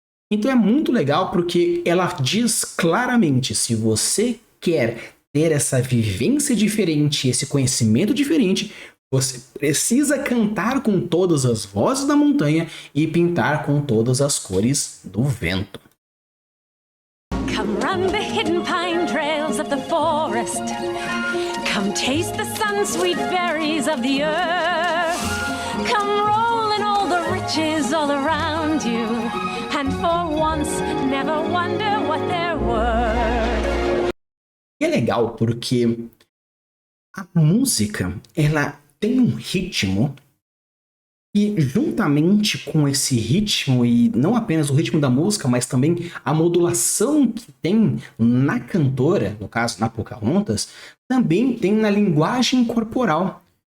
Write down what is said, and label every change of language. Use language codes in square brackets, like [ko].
[pt] Então é muito legal porque ela diz claramente, se você quer ter essa vivência diferente, esse conhecimento diferente, você precisa cantar com todas as vozes da montanha e pintar com todas as cores do vento. [en] Come run the hidden pine trails of the forest. Come taste the sun-sweet berries of the earth. Come roll in all the riches all around you. And for once, never wonder what they're worth. [pt] E é legal porque a música, ela tem um ritmo e juntamente com esse ritmo, e não apenas o ritmo da música, mas também a modulação que tem na cantora, no caso na Pocahontas, também tem na linguagem corporal.